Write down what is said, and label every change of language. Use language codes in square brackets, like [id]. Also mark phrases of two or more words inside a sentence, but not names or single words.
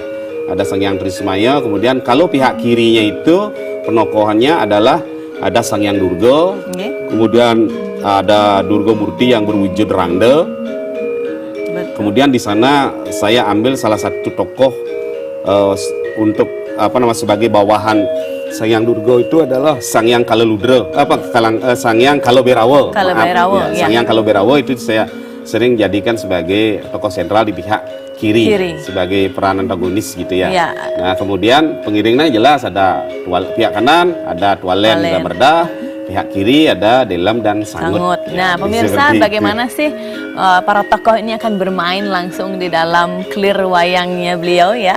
[id] Ada Sang Hyang Trismaya, kemudian kalau pihak kirinya itu penokohannya adalah ada Sang Hyang Durga, kemudian ada Durga Murti yang berwujud rangda. Kemudian di sana saya ambil salah satu tokoh untuk sebagai bawahan Sang Hyang Durga itu adalah Sang Hyang Kaleludra, Sang Hyang Kaloberawa. Sang Hyang Kaloberawa itu saya sering jadikan sebagai tokoh sentral di pihak kiri sebagai peran antagonis gitu ya. Nah kemudian pengiringnya jelas ada pihak kanan ada Tualen dan Merdah, pihak kiri ada Delem dan Sangut. Nah pemirsa bagaimana sih para tokoh ini akan bermain langsung di dalam clear wayangnya beliau ya.